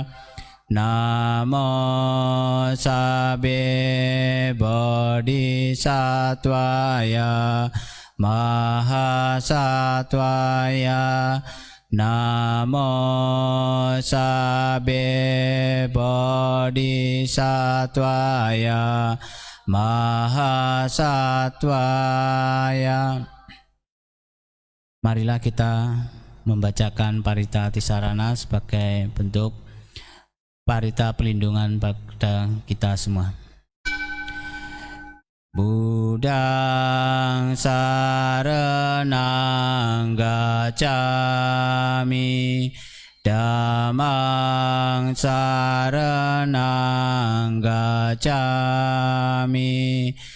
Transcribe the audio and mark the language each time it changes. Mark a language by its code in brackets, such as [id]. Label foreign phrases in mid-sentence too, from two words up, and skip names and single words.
[pi] Namo sabbe bodhisattvaya mahasattvaya. Namo sabbe bodhisattvaya mahasattvaya. [id] Marilah kita membacakan Parita Tisarana sebagai bentuk parita pelindungan pada kita semua. [pi] Buddhang saranang gacchami. Dhammang saranang gacchami.